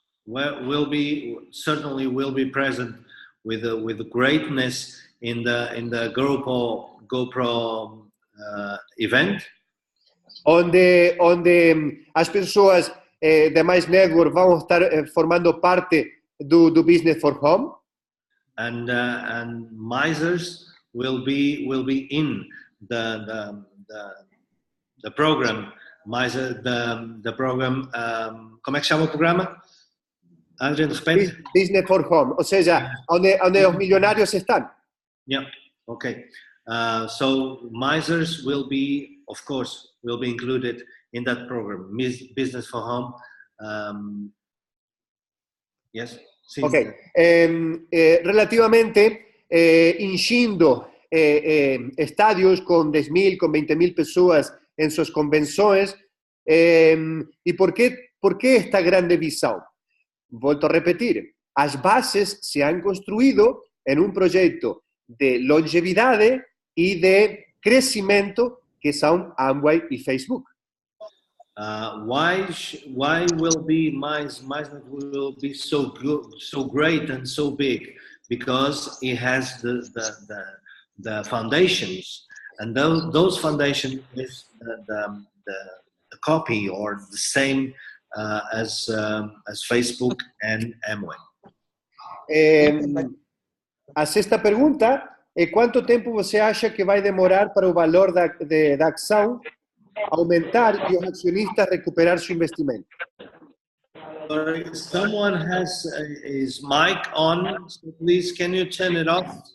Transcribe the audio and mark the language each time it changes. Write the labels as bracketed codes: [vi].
[en] Certainly will be present with the greatness in the GoPro event. [pt] Onde as pessoas da Mize Network vão estar formando parte do Business for Home. [en] And Mizers will be in the program. Mize, the program, [pt] como é que chama o programa? Adrian, repete. Business for Home, ou seja, onde os milionários estão. [en] Yeah, okay. So Mizers will be, of course, will be included in that program, Business for Home. Yes. Ok. [pt] Relativamente, enchendo estádios com 10.000, com 20.000 pessoas em suas convenções. E por que esta grande visão? Volto a repetir, as bases [es] se han construído en un proyecto de longevidade y de crecimiento que son Amway y Facebook. [en] Why will be Mize will be so good, so great, and so big? Because it has the foundations, and those foundations is the copy or the same as Facebook and Amway. [pt] A sexta pergunta é quanto tempo você acha que vai demorar para o valor da ação aumentar e os acionistas recuperar seu investimento? [en] Someone has his mic on, so please can you turn it off?